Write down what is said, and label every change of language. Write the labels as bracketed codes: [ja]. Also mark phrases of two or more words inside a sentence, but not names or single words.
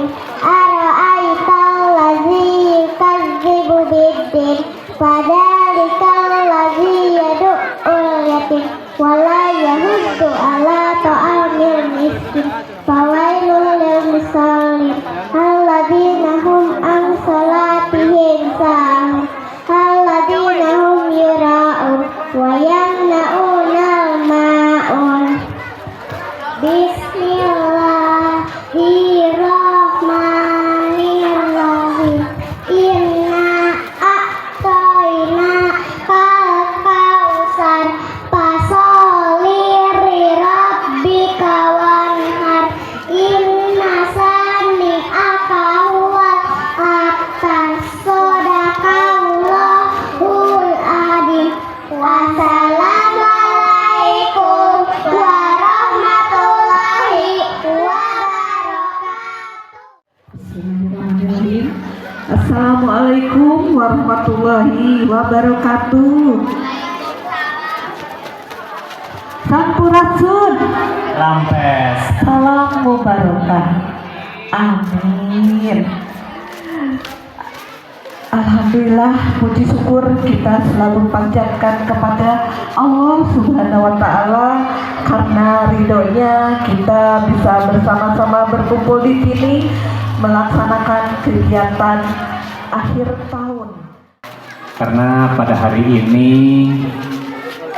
[ar] أرأيت الذي يكذب بالدين فذلك الذي يدع اليتيم ولا يحض على طعام المسكين فويل للمصلين الذين هم عن صلاتهم ساهون الذين هم يراءون ويمنعون الماعون. Bismillahirrahmanirrahim. إنا أعطيناك الكوثر فصل لربك وانحر إن شانئك هو الأبتر. صدق الله العظيم. والسلام عليكم ورحمة الله وبركاته. بسم الله الرحمن الرحيم. السلام عليكم ورحمة الله وبركاته. [su] Sampurasun. Lampes. [ar] سلام مباركة. آمين. [id] Alhamdulillah, puji syukur kita selalu panjatkan kepada [ar] الله سبحانه وتعالى, [id] karena ridhonya kita bisa bersama-sama berkumpul di sini melaksanakan kegiatan akhir tahun. Karena pada hari ini